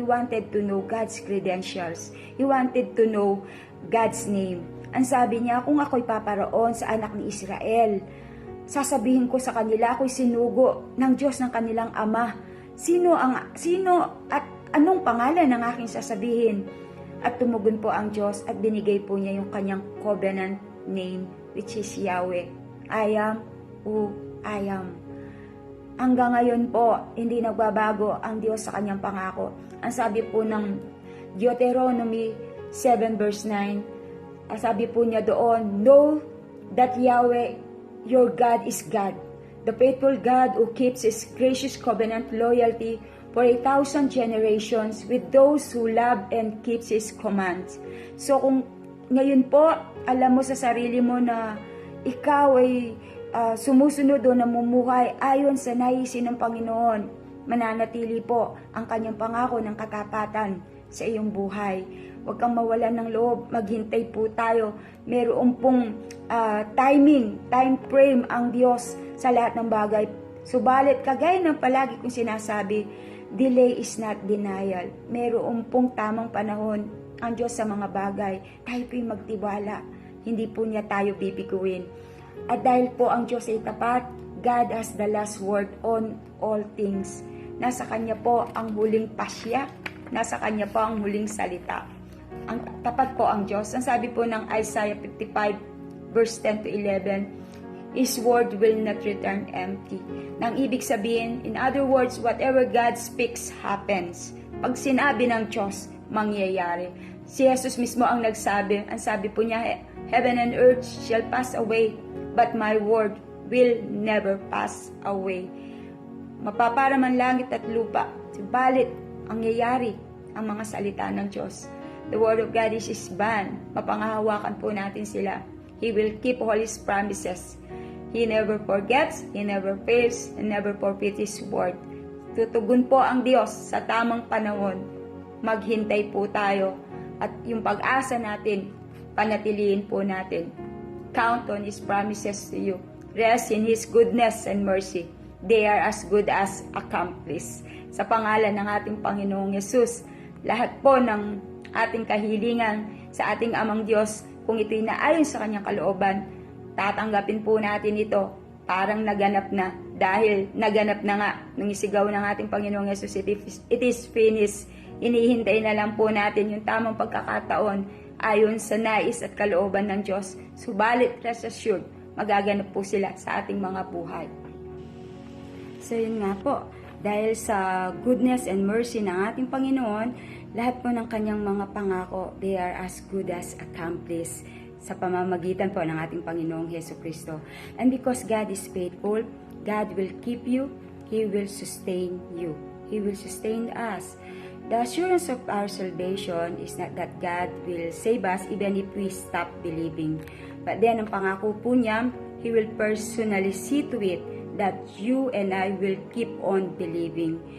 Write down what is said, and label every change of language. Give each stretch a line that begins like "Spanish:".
English: He wanted to know God's credentials. He wanted to know God's name.
Filipino: Ang sabi niya, kung ako'y paparoon sa anak ni Israel, sasabihin ko sa kanila, ako'y sinugo ng Diyos ng kanilang ama. Sino at anong pangalan ang aking sasabihin? At tumugon po ang Diyos at binigay po niya yung kanyang
English: covenant name, which is Yahweh. I am who I am.
Filipino: Hanggang ngayon po, hindi nagbabago ang Diyos sa kanyang pangako. Ang sabi po ng Deuteronomy 7 verse 9, ang sabi po niya doon,
English: know that Yahweh, your God is God, the faithful God who keeps His gracious covenant loyalty for 1,000 generations with those who love and keeps His commands.
Filipino: So kung ngayon po, alam mo sa sarili mo na ikaw ay sumusunod o namumuhay ayon sa naisin ng Panginoon, mananatili po ang kanyang pangako ng katapatan sa iyong buhay. Huwag kang mawalan ng loob, maghintay po tayo. Meron pong time frame ang Diyos sa lahat ng bagay. Subalit, kagaya ng palagi kong sinasabi,
English: Delay is not denial.
Filipino: Meron pong tamang panahon ang Diyos sa mga bagay. Tayo po'y magtiwala. Hindi po niya tayo bibiguin. At dahil po ang Diyos ay tapat,
English: God has the last word on all things.
Filipino: Nasa Kanya po ang huling pasya. Nasa Kanya po ang huling salita. Ang tapat po ang Diyos. Ang sabi po ng Isaiah 55 verse 10 to 11,
English: His word will not return empty.
Filipino: Nang ibig sabihin,
English: in other words, whatever God speaks happens.
Filipino: Pag sinabi ng Diyos, mangyayari. Si Jesus mismo ang nagsabi. Ang sabi po niya,
English: heaven and earth shall pass away, but my word will never pass away.
Filipino: Mapapara man langit at lupa, subalit ang yayari ang mga salita ng Diyos.
English: The word of God is His bond.
Filipino: Mapangahawakan po natin sila.
English: He will keep all His promises. He never forgets, He never fails, and never forfeits His word.
Filipino: Tutugon po ang Diyos sa tamang panahon. Maghintay po tayo at yung pag-asa natin, panatiliin po natin.
English: Count on His promises to you. Rest in His goodness and mercy. They are as good as accomplished.
Filipino: Sa pangalan ng ating Panginoong Yesus, lahat po ng ating kahilingan sa ating Amang Diyos, kung ito'y naayon sa Kanyang kalooban, tatanggapin po natin ito. Parang naganap na. Dahil naganap na nga nung isigaw ng ating Panginoong Yesus,
English: it is finished.
Filipino: Inihintay na lang po natin yung tamang pagkakataon ayon sa nais at kalooban ng Diyos. Subalit,
English: rest assured,
Filipino: magaganap po sila sa ating mga buhay. So yun nga po, dahil sa
English: goodness and mercy
Filipino: ng ating Panginoon, lahat po ng kanyang mga pangako,
English: they are as good as accomplished
Filipino: sa pamamagitan po ng ating Panginoong Hesus Kristo.
English: And because God is faithful, God will keep you, He will sustain you. He will sustain us. The assurance of our salvation is not that God will save us even if we stop believing. But then,
Filipino: ang pangako po niya,
English: He will personally see to it that you and I will keep on believing.